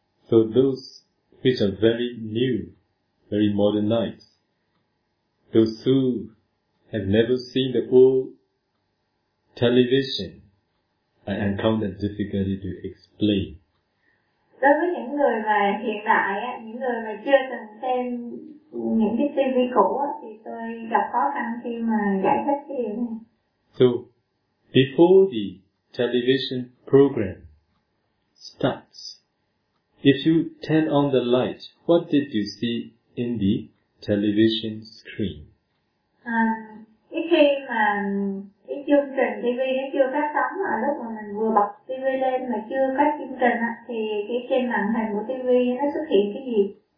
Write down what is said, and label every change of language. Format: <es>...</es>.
<en>So those which are very new, very modernized, those who have never seen the old television, I encounter difficulty to explain.</en> <vi>Đối với những người mà hiện đại á, những người mà chưa từng xem những cái TV cũ á, thì tôi gặp khó khăn khi mà giải thích cái điều này.</vi> <en>So, before the television program starts, if you turn on the light, what did you see in the television screen?</en> <vi>Khi mà cái chương trình TV nó chưa phát sóng, mà lúc mà mình vừa bật TV lên mà chưa có chương trình á, thì cái trên màn hình của TV nó xuất hiện cái gì?</vi>